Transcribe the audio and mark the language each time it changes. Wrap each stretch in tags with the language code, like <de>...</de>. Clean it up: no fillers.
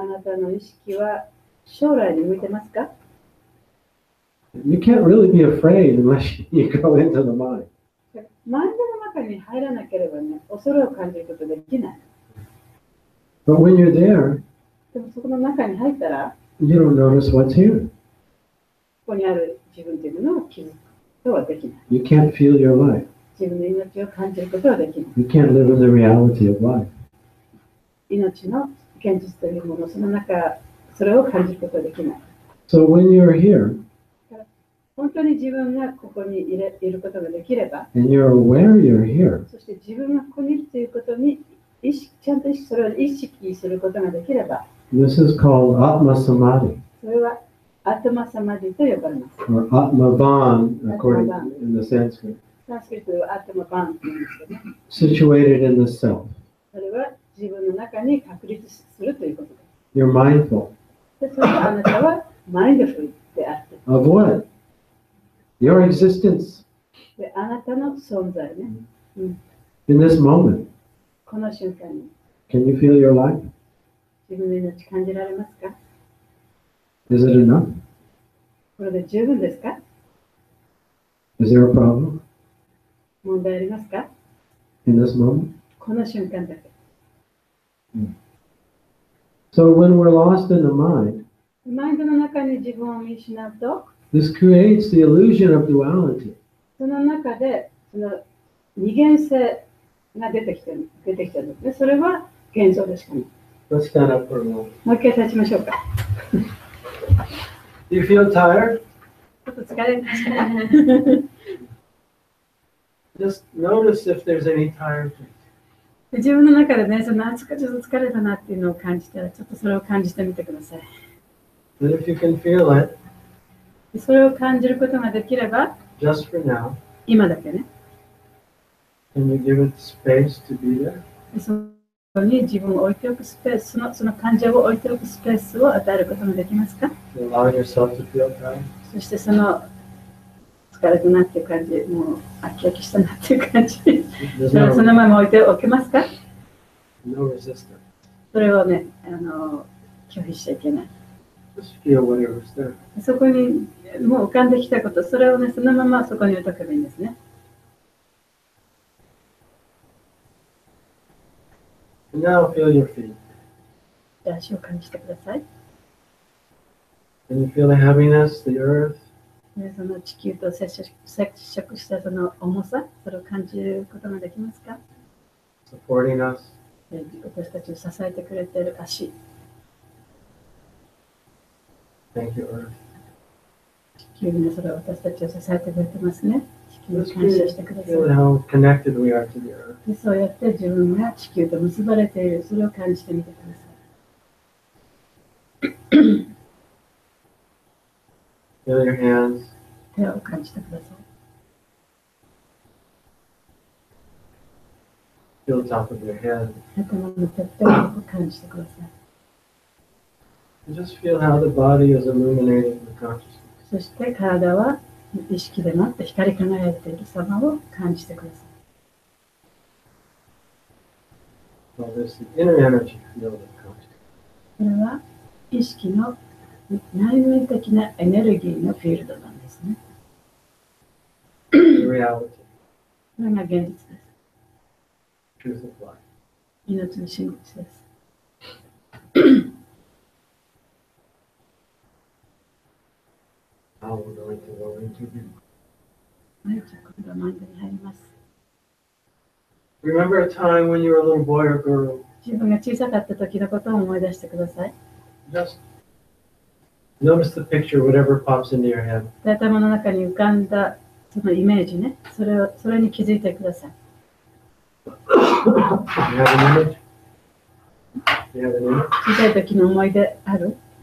<ja>あなたの意識は将来に向いてますか？</ja> <en>You can't really be afraid unless you go into the mind.</en> <ja>マインドの中に入らなければね、恐れを感じることできない。</ja> <en>But when you're there,</en> <ja>でもそこの中に入ったら、</ja> <en>you don't notice what's here.</en> <ja>ここにある自分というのを気づくことはできない。</ja> <en>You can't feel your life.</en> <ja>自分の命を感じることはできない。</ja> <en>You can't live in the reality of life.</en> <ja>命の現実というもの、その中、それを感じることはできない。</ja> <en>So when you're here,</en> <ja>本当に自分がここにいることができれば、</ja> <en>and you're aware you're here,</en> <ja>そして自分がここにいるということにちゃんとそれを意識することができれば、</ja> <en>this is called Atma Samadhi,</en> <ja>それはアトマサマディと呼ばれます。</ja> <en>or Atma Van, according in the Sanskrit,</en> <ja>サンスクリットではアトマバンと言うんですけどね。</ja> <en>situated in the self.</en> <ja>それは自分の中に確立するということです。</ja> <en>You're mindful</en> <ja>でそれはあなたはマインドフルであって、</ja> <en>of what? Your existence</en> <ja>であなたの存在ね。</ja> <en>in this moment.</en> <ja>この瞬間に</ja> <en>Can you feel your life?</en> <ja>自分の命感じられますか？</ja> <en>Is it enough?</en> <ja>これで十分ですか？</ja> <en>Is there a problem</en> <ja>問題ありますか？</ja> <en>in this moment?</en> <ja>この瞬間だけ。</ja> <en>So when we're lost in the mind,</en> <ja>マインドの中に自分を見失うと、</ja> <en>this creates the illusion of duality.</en> <ja>その中でその二元性が出てきてるんですね。それは幻想でしかない。</ja> <en>Let's stand up for a moment.</en> <ja>もう一回立ちましょうか。</ja> <en>Do you feel tired?</en> <ja>ちょっと疲れました。</ja> <en>Just notice if there's any tiredness.</en> <ja>自分の中でね、そのちょっと疲れたなっていうのを感じたら、ちょっとそれを感じてみてください。</ja> <en>And if you can feel it,</en> <ja>それを感じることができれば、</ja> <en>just for now,</en> <ja>今だけね、</ja> <en>can you give it space to be there?</en> <ja>そこに自分を置いておくスペース、その感情を置いておくスペースを与えることができますか？</ja> <en>Allow yourself to feel tired.</en> <ja>そしてその疲れたなっていう感じ、もう飽き飽きしたなっていう感じ、</ja> <en>There's</en> <ja>そのまま置いておけますか？</ja> <en>no resistance.</en> <ja>それをね、拒否しちゃいけない。</ja> <en>Just feel whatever's there.</en> <ja>そこにもう浮かんできたこと、それをね、そのままそこに置いとけばいいんですね。</ja> <en>And now feel your feet.</en> <ja>じゃあ足を感じてください。</ja> <en>Can you feel the heaviness, the earth?</en> <ja>でその地球と接触したその重さ、それを感じることができますか？</ja> <en>Supporting us.</en> <ja>で私たちを支えてくれている足。</ja> <en>Thank you, earth.</en> <ja>地球にそれを私たちを支えてくれてますね。地球に</ja> <en>Just</en> <ja>感謝してください。</ja> <en>feel how connected we are to the earth.</en> <ja>でそうやって自分が地球と結ばれている、それを感じてみてください。</ja> <en>Feel your hands.</en> <ja>手を感じてください。</ja> <en>Feel the top of your head.</en> <ja>頭のてっぺんを感じてください。</ja> <en>And just feel how the body is illuminated with consciousness.</en> <ja>そして体は意識でもって光り輝いている様を感じてください。</ja> <en>Well, there's the inner energy field of consciousness.</en> <ja>これは意識の内面的なエネルギーのフィールドなんですね。</ja> <en>The reality,</en> <ja>これが現実です。</ja> <en>truth of life.</en> <ja>命の真実です。</ja> <en>Now we're going to go into the...</en> <ja>はい、じゃあこれがマインドに入ります。</ja> <en>Remember a time when you were a little boy or girl?</en> <ja>自分が小さかった時のことを思い出してください。</ja> <en>Just notice the picture, whatever pops into your head.</en> <ja>頭の中に浮かんだそのイメージね、それに気づいてください。</ja> <en>You have an image? You have an image?</en> <ja>小さい時の思い出ある？</ja>